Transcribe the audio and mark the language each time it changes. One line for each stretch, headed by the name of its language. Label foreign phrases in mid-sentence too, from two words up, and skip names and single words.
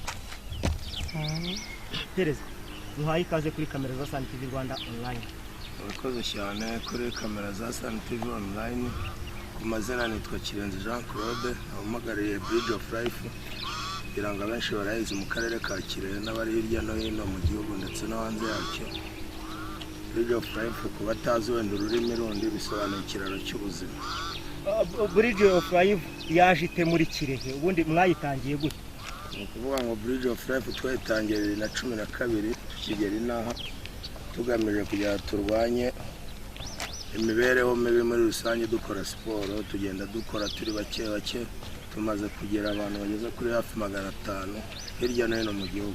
Kinyarwanda: Perezida, duhaye ikaze kuri kamera za Sun TV Rwanda online. Urakoze cyane kuri kamera za Sun TV online. Ku mazina nitwa Kirenzi Jean Claude, abamagariye Bridge of Life, kugira ngo abenshi barayizi mu karere ka Kirehe n'abari hirya no hino mu gihugu ndetse no hanze yacyo. Bridge of Life ku batazi wenda ururimi rundi bisobanuye ikiraro cy'ubuzima. Bridge of Life yaje ite muri Kirehe? Ubundi mwayitangiye gute? Ukuvuga ngo Bridge of Life twayitangiye 2012 tukigera inaha, tugamije kugira turwanye imibereho mibi muri rusange dukora siporo. Tugenda dukora turi bake bake, tumaze kugera abantu bageze kuri hafi 500 hirya no hino mu gihugu.